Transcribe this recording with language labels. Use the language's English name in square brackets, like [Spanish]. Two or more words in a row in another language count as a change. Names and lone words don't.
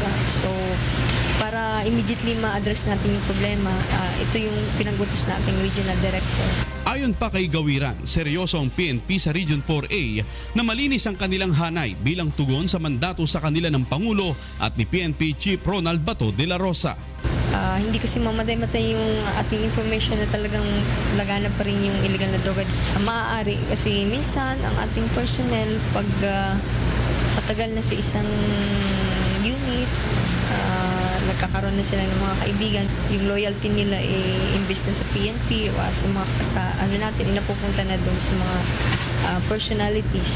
[Filipino] So, para immediately ma-address natin yung problema, ito yung pinanggutos nating Regional Director. Ayon pa kay Gawiran, seryoso ang PNP sa Region 4A na malinis ang kanilang hanay bilang tugon sa mandato sa kanila ng Pangulo at ni PNP Chief Ronald Bato de la Rosa. Hindi kasi mamatay-matay yung ating information na talagang laganap pa rin yung illegal na droga. Maaari kasi minsan ang ating personnel pag patagal na sa isang unit, nagkakaroon na sila ng mga kaibigan, yung loyalty nila imbes na sa PNP o sa ano natin, inapupunta na doon sa mga personalities.